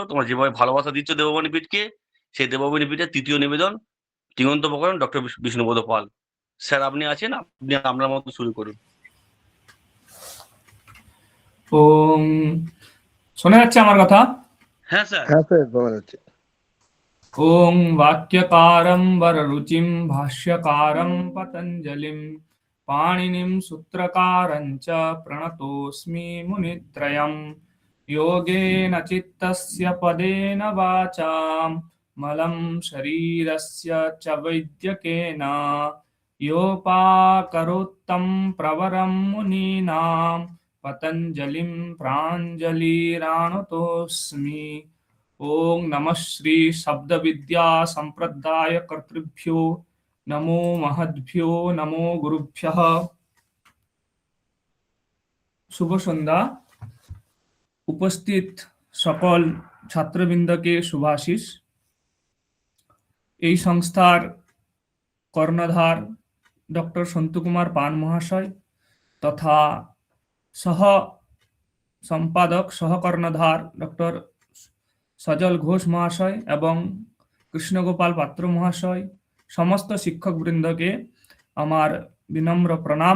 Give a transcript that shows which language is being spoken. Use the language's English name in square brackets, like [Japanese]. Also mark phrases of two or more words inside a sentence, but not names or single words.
[Bangla] তোমরা যেভাবে ভালোবাসা দিচ্ছ দেবমণি পীঠকে, সেই দেবমণি পীঠের তৃতীয় নিবেদন তিঙন্ত প্রকরণ ডক্টর বিষ্ণুপদ পাল। স্যার আপনি আছেন, আপনি আপনার মতো শুরু করুন। ওম, শোনা যাচ্ছে আমার কথা? হ্যাঁ স্যার। হ্যাঁ স্যার, বলা যাচ্ছে। [Sanskrit] ওং বাক্যকারं वररुचिं भाष्यकारं पतञ्जलिं पाणिनिं सूत्रकारं च प्रणतोऽस्मि मुनित्रयं। योगेन चित्तस्य पदेन वाचां मलं शरीरस्य च वैद्यकेन योपाकरोत्तं प्रवरं मुनीनां पतञ्जलिं प्राञ्जलिरानुतोऽस्मि। ओं नमः श्री शब्द विद्या संप्रदाय कर्तृभ्यो नमो महद्भ्यो नमो गुरुभ्यः। [Bangla] শুভ সন্ধ্যা। উপস্থিত সকল ছাত্রবৃন্দকে শুভাশিস। এই সংস্থার কর্ণধার ডক্টর সন্তু কুমার পান মহাশয় তথা সহ সম্পাদক সহকর্ণধার ডক্টর সজল ঘোষ মহাশয় এবং কৃষ্ণগোপাল পাত্র মহাশয়, সমস্ত শিক্ষকবৃন্দকে আমার বিনম্র প্রণাম।